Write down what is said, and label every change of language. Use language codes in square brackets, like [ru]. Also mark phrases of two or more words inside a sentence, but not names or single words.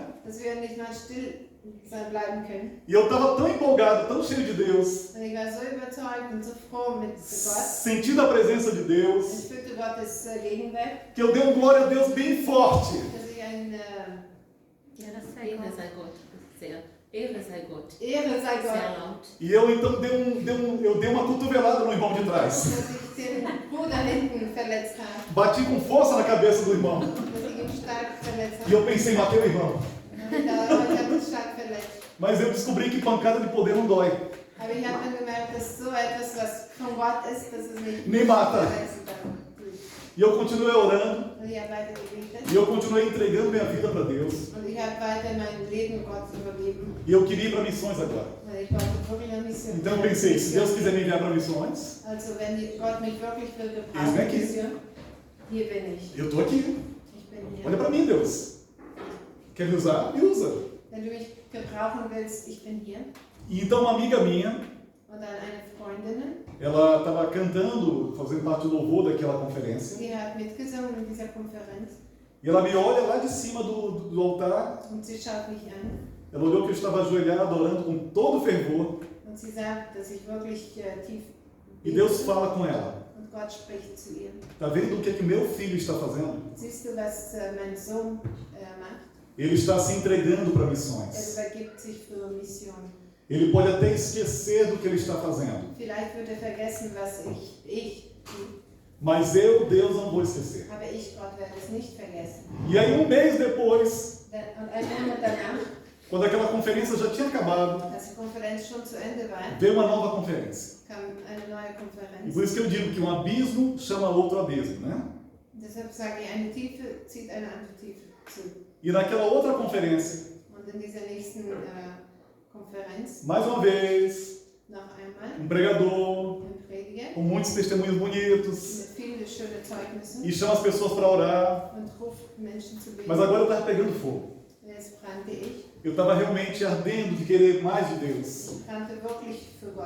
[de] dass wir nicht mal still sein bleiben können. [pt] E eu estava tão empolgado, tão cheio de Deus, [de] Und ich war so überzeugt und so froh mit Gott. [pt] sentindo a presença de Deus, [de] Ich spürte Gottes Gegenwart, [pt] que eu dei um glória a Deus bem forte. [de] dass ich ein Ehre sei Gott. Sehr. Ehre sei Gott. Ehre sei Gott, Sehr laut. [pt] E eu então eu dei uma cotovelada no irmão de trás. [de] dass ich den Bruder hinten verletzt habe, [pt] Bati com força na cabeça do irmão. [de] dass ich ihn stark verletzt [pt] E eu pensei, matei o irmão. [de] habe. Ich habe ihn stark verletzt. [pt] Mas eu descobri que pancada de poder não dói. [de] Aber ich habe dann gemerkt, dass so etwas, was von Gott ist, dass es mich [pt] Nem mata. [de] verletzen kann. [pt] E eu continuei orando. [de] Und ich habe weiter gebetet. [pt] E eu continuei entregando minha vida para Deus. [de] Und ich habe weiter mein Leben Gott übergeben. [pt] E eu queria ir para missões agora. [de] Weil ich wollte wirklich eine Mission. [pt] Então eu pensei, se Deus quiser me enviar para missões, [de] Also wenn Gott mich wirklich will [pt] Eis [de] gebrauchen, [pt] daqui. [de] Mission, hier bin ich. [pt] eu estou aqui. [de] Ich bin [pt] Olha [de] hier. [pt] para mim, Deus. Quer me usar? Me usa. [de] Wenn du mich gebrauchen willst, ich bin hier. [pt] E então uma amiga minha, [de] Und dann eine Freundin, [pt] ela estava cantando, fazendo parte do louvor daquela conferência. [de] die hat mitgesungen in dieser Konferenz. [pt] E ela me olha lá de cima do altar. [de] Und sie schaut mich an. [pt] Ela olhou que eu estava ajoelhado, orando com todo fervor. [de] Und sie sagt, dass ich wirklich tief [pt] E Deus fala com ela. [de] und Gott spricht zu ihr. [pt] Está vendo o que meu filho está fazendo? [de] Siehst du, was mein Sohn macht? [pt] Ele está se entregando para [de] Er [pt] missões. [de] übergibt sich für Mission. [pt] Ele pode até esquecer do que ele está fazendo. [de] Vielleicht wird vergessen, was ich tue. [pt] Mas eu, Deus, não vou esquecer. [de] Aber ich, Gott, werde es nicht vergessen. [pt] E aí, um mês depois, [de] Und ein Monat danach, [pt] quando aquela conferência já tinha acabado, [de] als die Konferenz schon zu Ende war, [pt] veio uma nova conferência. [de] kam eine neue [pt] E [de] Konferenz. [pt] por isso que eu digo que um abismo chama outro abismo, né? [de] Deshalb sage ich, eine Tiefe zieht eine andere Tiefe zu. [pt] E naquela outra conferência, [de] Und in dieser nächsten Konferenz, [pt] mais uma vez, [de] noch einmal, [pt] um pregador [de] ein Prediger [pt] com muitos testemunhos bonitos [de] mit vielen schönen Zeugnissen [pt] e chama as pessoas para orar. [de] und ruft Menschen zu beten. [pt] Mas agora eu estava pegando fogo. [de] Jetzt brannte ich. [pt] Eu estava realmente ardendo de querer mais de Deus. [de] Ich brannte wirklich für Gott.